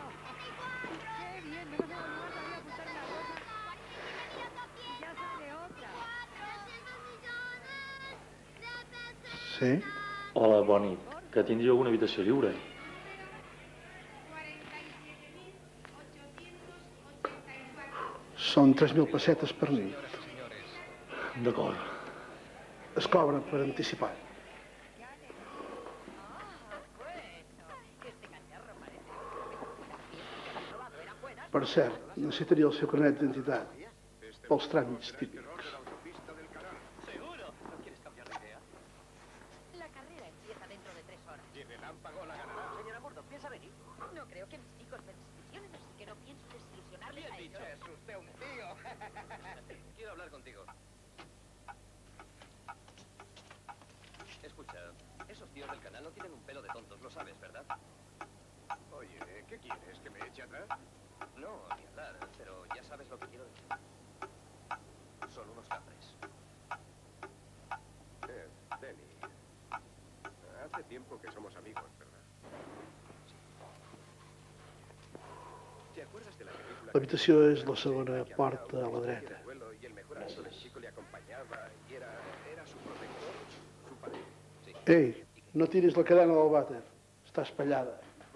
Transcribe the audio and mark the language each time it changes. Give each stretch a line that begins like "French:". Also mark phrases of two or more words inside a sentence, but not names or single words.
Spanish: Qué bien, no nos hemos todavía a apuntar una cosa. Y ya sale otra. Sí?
Catalan: Hola, bona nit. Que tindríeu una habitació lliure. Són 3.000 pessetes per nit. D'acord. Es cobra per anticipat. Per cert, necessitaria el seu carnet d'identitat pels tràmits típics.
Spanish: La carrera empieza dentro de 3 horas. Y el relámpago la ganará. Señora Murdoch, ¿piensa venir? No creo que mis hijos me desilusionen, así que no pienso desilusionarle a ellos. Es usted un tío. Quiero hablar contigo. Escucha, esos tíos del canal no tienen un pelo de tontos, lo sabes, ¿verdad? Oye, ¿qué quieres? ¿Que me eche atrás? No, ni hablar, pero ya sabes lo que quiero decir. Son unos cafres. Denny. Hace tiempo que somos amigos, ¿verdad? ¿Te acuerdas de la película?
Catalan: L'habitació és la segona porta a la dreta.
Spanish: Y el mejor amigo del chico le acompañaba y era su protector, su padre. Sí.
Catalan: Ei, no tiris la cadena del vàter. Està espallada.